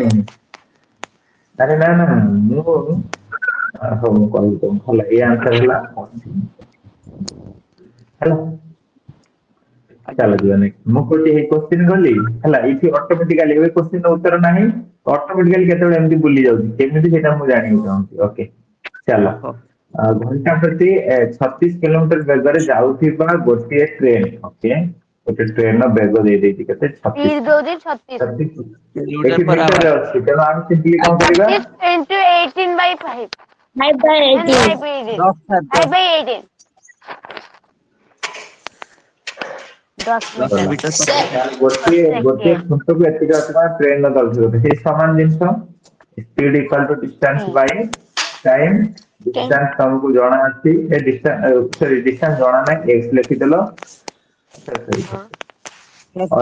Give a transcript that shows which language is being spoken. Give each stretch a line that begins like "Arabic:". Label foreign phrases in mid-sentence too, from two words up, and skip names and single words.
Odia: କାହିଁକି ଆରେ ନା ନା ମୁଁ ହଉ ମୁଁ କହିବି ତମକୁ ହେଲା ଏଇ ଆନ୍ସର ହେଲା ହେଲା ଚାଲ ଯିବା ନେକ୍ସଟ ମୁଁ କହୁଛି ଏଇ କୋଶ୍ଚିନ୍ ଗଲି ହେଲା ଏଇଠି ଅଟୋମେଟିକାଲି ଏବେ କୋଶ୍ଚିନ୍ ଉତ୍ତର ନାହିଁ ଅଟୋମେଟିକାଲି କେତେବେଳେ ଏମିତି ବୁଲି ଯାଉଛି କେମିତି ସେଇଟା ମୁଁ ଜାଣିବାକୁ ଚାହୁଁଛି ଓକେ ଚାଲ ଓହୋ ଘଣ୍ଟା ପ୍ରତି 36 କିଲୋମିଟର ବେଗରେ ଯାଉଥିବା ଗୋଟିଏ ଟ୍ରେନ ଓକେ ଗୋଟେ ଟ୍ରେନ ର ବେଗ ଦେଇଦେଇଛି କେତେ ସ୍ପିଡ 36 ଦଉଛି 36 କିଲୋମିଟର ଏଠି ପର ମିଟରରେ ଆୱାର ଅଛି ତେଣୁ ଆମେ ସିମ୍ପଲି କଣ କରିବା
English: 36 into 18 by 5 5 by and 18 5 by 18
Odia: 10 ସାର୍
English: 5 by 18 10
Odia: 10 ମିଟର ମିଟର ସାର୍ ତାର ଗୋଟିଏ ଗୋଟିଏ ସେକେଣ୍ଡ ଖୁଣ୍ଟକୁ ଏତିକି ଅଥବା ଟ୍ରେନ ର ଦୈର୍ଘ୍ୟ ସେଇ ସମାନ ଜିନିଷ
English: speed equal to distance by time distance
Odia: ତମକୁ ଜଣା ଅଛି ଏ ଡିଷ୍ଟାନ୍ସ ସରି ଡିଷ୍ଟାନ୍ସ ଜଣା ନାହିଁ x ଲେଖିଦେଲ or